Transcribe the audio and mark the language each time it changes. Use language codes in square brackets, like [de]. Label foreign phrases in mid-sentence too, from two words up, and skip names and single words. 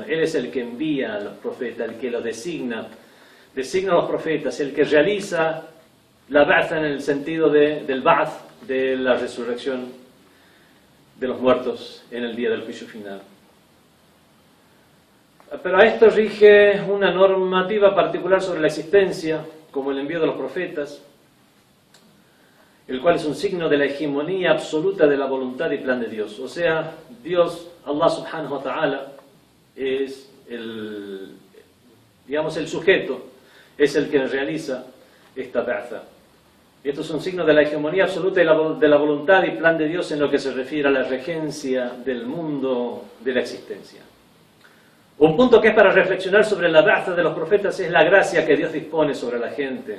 [es] Él es el que envía a los profetas, el que los designa a los profetas, el que realiza la ba'tha en el sentido del ba'th, de la resurrección de los muertos en el día del juicio final. Pero a esto rige una normativa particular sobre la existencia, como el envío de los profetas, el cual es un signo de la hegemonía absoluta de la voluntad y plan de Dios. O sea, Dios, [ar] الله سبحانه وتعالى, [es] es el sujeto, es el que realiza esta ba'tha. Esto es un signo de la hegemonía absoluta de la voluntad y plan de Dios en lo que se refiere a la regencia del mundo de la existencia. Un punto que es para reflexionar sobre la ba'tha de los profetas es la gracia que Dios dispone sobre la gente.